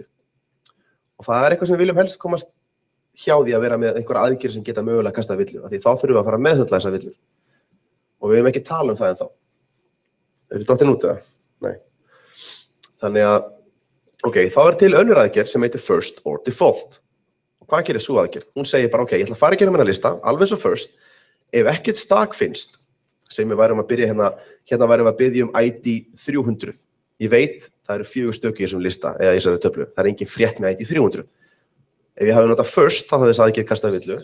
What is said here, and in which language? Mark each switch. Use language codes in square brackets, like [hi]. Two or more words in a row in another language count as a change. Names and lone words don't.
[is] Og það eitthvað sem við viljum helst komast hjá því að vera með einhverja aðgerð sem geta mögulega kastað villu, af því þá þurfum við að fara að meðhöndla þessa villur. Og við höfum ekki tala um það ennþá. Eru dottin út eða? Nei. Þannig að, ok, þá til önnur aðgerð sem heitir [en] first or default. [is] Og hvað gerir sú aðgerð? Hún segir bara, ok, ég ætla að fara í gegnum þennan lista, alveg eins og first, ef ekkert stak finnst, sem við værum að byrja hérna værum við að biðja um ID 300. Ég veit, það eru 4 stökki í þessum lista, eða í þessari töflu. Það engin frétt með ID 300. Ef ég hafi notað first, þá hafði þess aðgerð kastað villu.